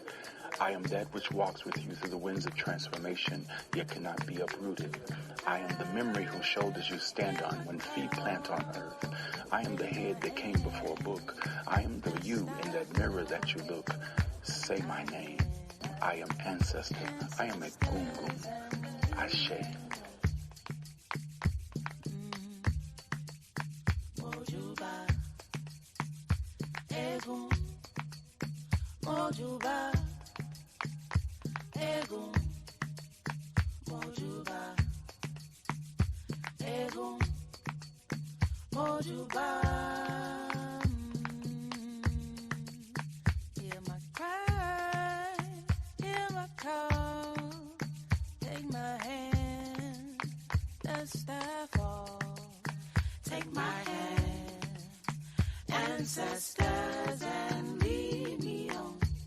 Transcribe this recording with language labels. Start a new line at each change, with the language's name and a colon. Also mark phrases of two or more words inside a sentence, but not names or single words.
English: I am that which walks with you through the winds of transformation, yet cannot be uprooted. I am the memory whose shoulders you stand on when feet plant on earth. I am the head that came before a book. I am the you in that mirror that you look. Say my name. I am ancestor. I am a gungun. Ashe.
Yoruba: Mojuba, Egun, Mojuba, Egun, Mojuba, Egun, Mojuba.
English: Hear my cry, hear my call. Take my hand, let's start fall. Take my hand, ancestors, and lead me on.